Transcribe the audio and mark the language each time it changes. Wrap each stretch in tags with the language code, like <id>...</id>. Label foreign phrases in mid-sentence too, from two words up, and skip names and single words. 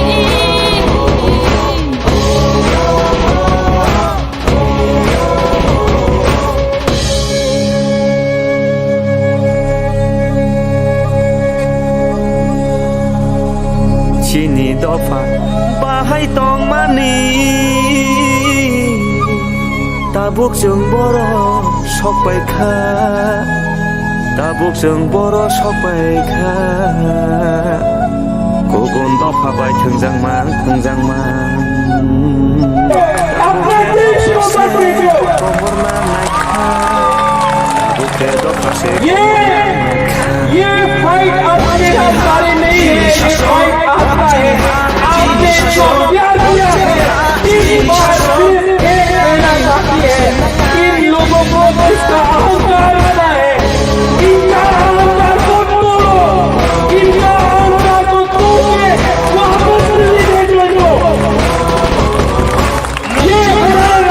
<trp>Chini dofa bahai tong mani tabuk jeng boro sok baikha tabuk jeng boro sok baikha gugun dofa bai thungjang man komorna naikha tabuk ke dofa se</trp> <hi>ये फाइट आपके हमारे नहीं है ये फाइट आपका है आपने जो प्यार किया है इस बार फिर एक कहना चाहती है इन लोगों को इसका अहंकार बना है इनका अहंकार को तोड़ो इनका अहंकार को तोड़ के वापस नहीं भेज लो ये</hi>